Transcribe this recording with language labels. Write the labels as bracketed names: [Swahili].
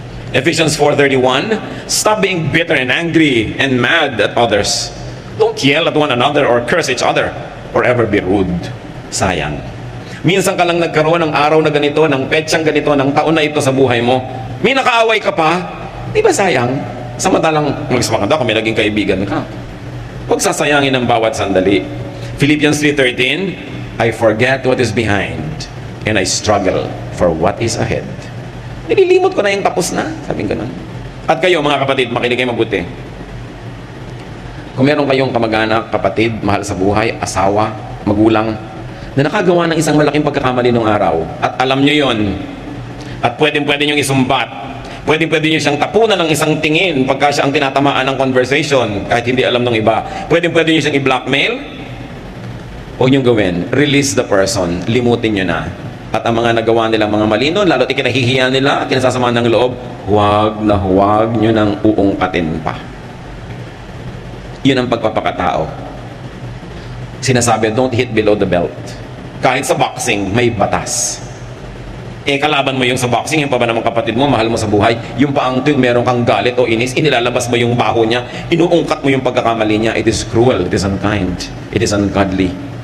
[English] Ephesians 4:31, stop being bitter and angry and mad at others. Don't yell at one another or curse each other or ever be rude. [Filipino] Sayang. Minsan ka lang nagkaroon ng araw na ganito, ng petsang ganito, ng taon na ito sa buhay mo. May nakaaway ka pa, di ba sayang? Samantalang magsamaganda kami naging kaibigan ka. Huwag sasayangin ang bawat sandali. [English] Philippians 3:13, I forget what is behind and I struggle for what is ahead. [Filipino] Nililimot ko na yung tapos na, sabing ganun. At kayo mga kapatid, makinig kayo mabuti. Kung meron kayong kamag-anak, kapatid, mahal sa buhay, asawa, magulang, na nakagawa ng isang malaking pagkakamali nung araw, at alam nyo yon, at pwede nyo isumbat, pwede nyo siyang tapunan ng isang tingin pagka siya ang tinatamaan ng conversation, kahit hindi alam ng iba, pwede nyo siyang i-blackmail, huwag nyo gawin, [English] release the person, [Filipino] limutin nyo na. At ang mga nagawa nilang mga mali nun, lalo't ikinahihiya nila at kinasasama ng loob, huwag nyo nang uungkatin pa. Yun ang pagpapakatao. [English] Sinasabi, don't hit below the belt. [Filipino] Kahit sa boxing, may batas. Kalaban mo yung sa boxing, yung pa ba naman kapatid mo, mahal mo sa buhay, yung paang tuwing meron kang galit o inis, inilalabas mo yung baho niya, inuungkat mo yung pagkakamali niya, [English] it is cruel, it is unkind, it is ungodly.